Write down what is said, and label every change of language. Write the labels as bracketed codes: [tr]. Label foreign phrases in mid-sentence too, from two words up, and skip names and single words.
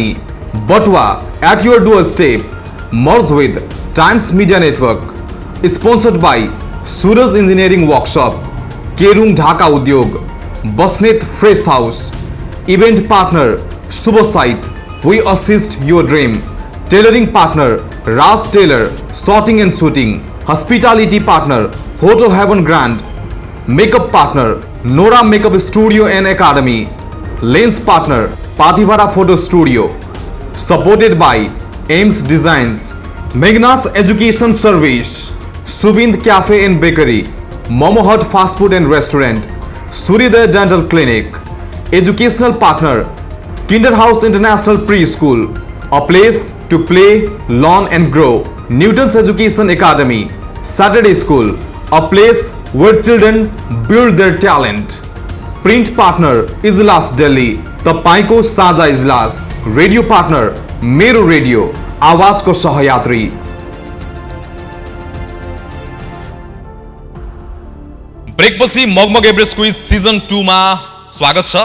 [en] Batuwa at your door step, merge with Times Media Network, sponsored by Suraj Engineering Workshop, Kerung Dhaka Udyog, Basnet Fresh House, event partner Shubh site, we assist your dream, tailoring partner Raj Tailor, shirting and suiting, hospitality partner Hotel Heaven Grand, मेकअप partner Nora Makeup Studio and Academy, lens partner Patiwara Photo Studio, supported by Aims Designs, Megnas Education Service, Suvind Cafe and Bakery, Momo Hut Fast Food and Restaurant, Suryoday Dental Clinic, educational partner Kinder House International Pre School, a place to play, learn and grow, Newton's Education Academy, Saturday School, a place where children build their talent. print partner [ne] इजलास दिल्ली, तपाईको साझा इजलास। [en] radio partner [ne] मेरो रेडियो, आवाजको सहयात्री। ब्रेकपछि मगमग एभरेस्ट क्विज सिजन 2 मा स्वागत छ।